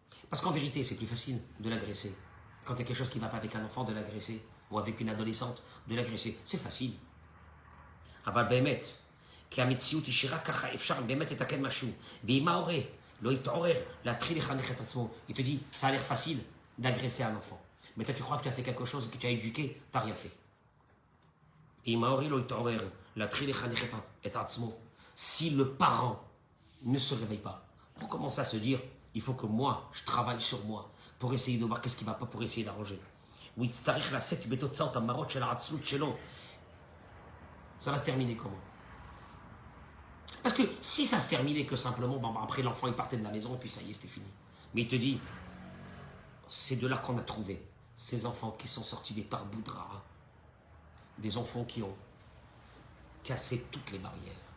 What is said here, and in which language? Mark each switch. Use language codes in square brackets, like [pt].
[fr] Parce qu'en vérité, c'est plus facile de l'agresser. Quand il y a quelque chose qui ne va pas avec un enfant, de l'agresser, ou avec une adolescente, de l'agresser, c'est facile. [he] אבל באמת, כי המציאות היא שרק ככה אפשר באמת לתקן משהו. ואם ההורה לא יתעורר להתחיל לחנך את עצמו, [fr] il te dit, ça a l'air facile d'agresser un enfant. Mais toi tu crois que tu as fait quelque chose, que tu as éduqué, tu n'as rien fait. Et [he] אם ההורה לא יתעורר להתחיל לחנך את עצמו, [fr] si le parent ne se réveille pas, pour commencer à se dire, il faut que moi, je travaille sur moi, pour essayer de voir qu'est-ce qui ne va pas, pour essayer d'arranger. [he] הוא יצטרך לשאת בתוצאות המרות של העצלות שלו. [fr] Ça va se terminer comment? Parce que si ça se terminait que simplement, bon, après l'enfant il partait de la maison et puis ça y est, c'était fini. Mais il te dit, c'est de là qu'on a trouvé ces enfants qui sont sortis des Tarboudra, des enfants qui ont cassé toutes les barrières.